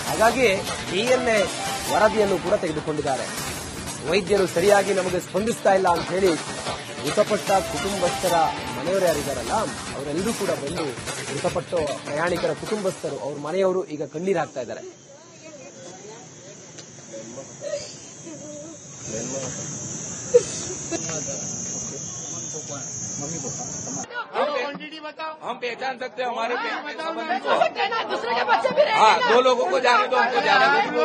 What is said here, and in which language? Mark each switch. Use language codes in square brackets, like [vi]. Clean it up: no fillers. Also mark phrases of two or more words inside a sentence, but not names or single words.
[kn] ಹಾಗಾಗಿ DNA ವರದಿಯನ್ನು ಕೂಡ ತೆಗೆದುಕೊಂಡಿದ್ದಾರೆ. ವೈದ್ಯರು ಸರಿಯಾಗಿ ನಮಗೆ ಸ್ಪಂದಿಸ್ತಾ ಇಲ್ಲ ಅಂತ ಹೇಳಿ ಮೃತಪಟ್ಟ ಕುಟುಂಬಸ್ಥರ ಮನೆಯವರು ಯಾರಿದ್ದಾರಲ್ಲ ಅವರೆಲ್ಲರೂ ಕೂಡ ಬಂದು ಮೃತಪಟ್ಟ ಪ್ರಯಾಣಿಕರ ಕುಟುಂಬಸ್ಥರು ಅವ್ರ ಮನೆಯವರು ಈಗ ಕಣ್ಣೀರು ಹಾಕ್ತಾ ಇದ್ದಾರೆ. [hi] हम पहचान सकते हैं हमारे दूसरे के बच्चे भी हाँ 2 लोगों को जाने दो, हमको जाने दो।